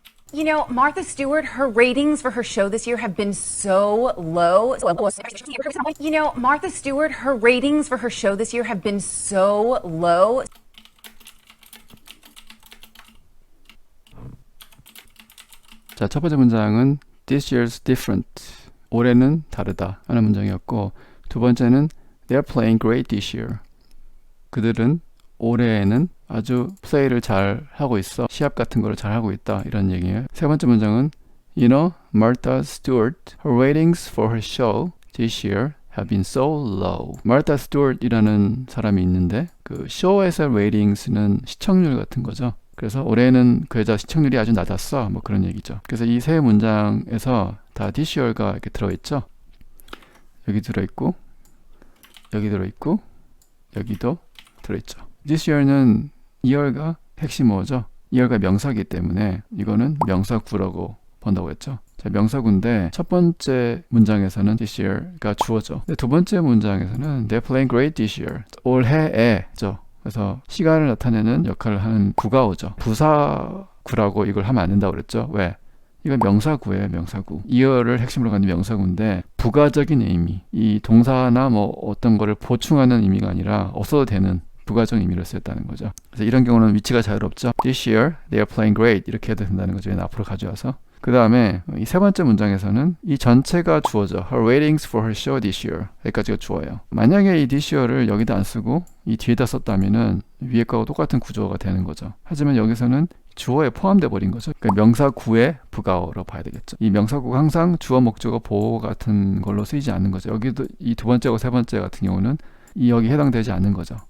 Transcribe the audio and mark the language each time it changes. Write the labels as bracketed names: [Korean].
[English] You know, Martha Stewart, her ratings for her show this year have been so low. You know, Martha Stewart, her ratings for her show this year have been so low. [Korean] 자, 첫 번째 문장은 [English] This year's different. [Korean] 올해는 다르다 하는 문장이었고, 두 번째는 [English] They're playing great this year. [Korean] 그들은 올해에는 아주 플레이를 잘 하고 있어. 시합 같은 거를 잘 하고 있다. 이런 얘기예요. 세 번째 문장은 [English] You know, Martha Stewart, her ratings for her show this year have been so low. [Korean] Martha Stewart이라는 사람이 있는데 그 쇼에서 ratings는 시청률 같은 거죠. 그래서 올해는 그 여자 시청률이 아주 낮았어. 뭐 그런 얘기죠. 그래서 이 세 문장에서 다 this year가 이렇게 들어있죠. 여기 들어있고 여기 들어있고 여기도 들어있죠. This year는 year가 핵심어죠. year가 명사이기 때문에 이거는 명사구라고 본다고 했죠. 자, 명사구인데 첫 번째 문장에서는 this year가 주어죠. 두 번째 문장에서는 [English] They're playing great this year. [Korean] 올해에죠. 그래서 시간을 나타내는 역할을 하는 구가 오죠. 부사구라고 이걸 하면 안 된다고 그랬죠. 왜? 이건 명사구예요. 명사구. year를 핵심으로 갖는 명사구인데 부가적인 의미, 이 동사나 뭐 어떤 거를 보충하는 의미가 아니라 없어도 되는 부가적 의미를 쓰였다는 거죠. 그래서 이런 경우는 위치가 자유롭죠. [English] This year they are playing great [Korean] 이렇게 해도 된다는 거죠. 앞으로 가져와서. 그 다음에 이 세 번째 문장에서는 이 전체가 주어져. [English] Her ratings for her show this year [Korean] 여기까지가 주어예요. 만약에 이 this year를 여기다 안 쓰고 이 뒤에다 썼다면은 위에 거하고 똑같은 구조가 되는 거죠. 하지만 여기서는 주어에 포함돼 버린 거죠. 그러니까 명사구의 부가어로 봐야 되겠죠. 이 명사구가 항상 주어, 목적어, 보호 같은 걸로 쓰이지 않는 거죠. 여기도 이 두 번째하고 세 번째 같은 경우는 이 여기 해당되지 않는 거죠.